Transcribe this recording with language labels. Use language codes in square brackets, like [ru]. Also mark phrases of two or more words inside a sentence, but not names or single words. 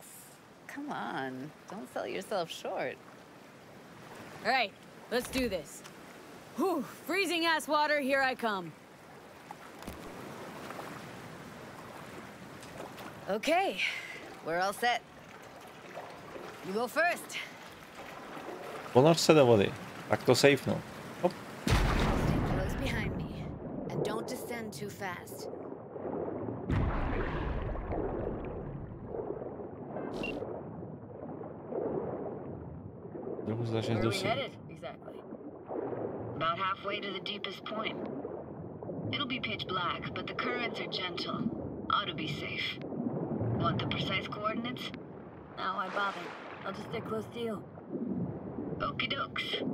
[en] Come on, don't sell yourself short. All right, let's do this. Whew, freezing ass water, here I come. Okay, we're all set. You go first. [cs] Ponor se do vody. Tak to safenu. Hop. [en] Stay close behind me, and don't descend too fast. [cs] Trochu začne [en] Where are we [cs] zdusit. [en] headed, exactly? About halfway to the deepest point. It'll be pitch black, but the currents are gentle. Ought to be safe. Want the precise coordinates? No, why bother? I'll just stick close to you. Okie dokes.